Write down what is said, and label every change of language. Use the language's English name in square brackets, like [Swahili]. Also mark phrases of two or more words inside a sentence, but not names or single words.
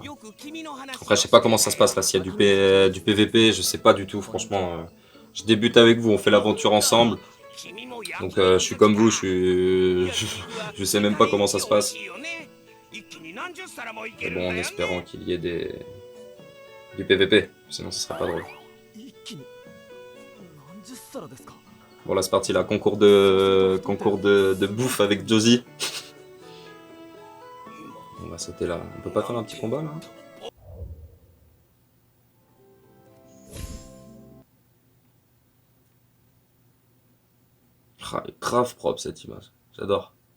[French] Après, je sais pas comment ça se passe là, s'il y a du PVP, je sais pas du tout, franchement. Je débute avec vous, on fait l'aventure ensemble. Donc je suis comme vous, je sais même pas comment ça se passe. Mais bon, en espérant qu'il y ait du PVP, sinon ce serait pas drôle. [Japanese] 一気に何十皿ですか [French] Bon là c'est parti là, concours de bouffe avec Josie. On va sauter là, on peut pas faire un petit combat là? Ah, elle est grave propre cette image, j'adore.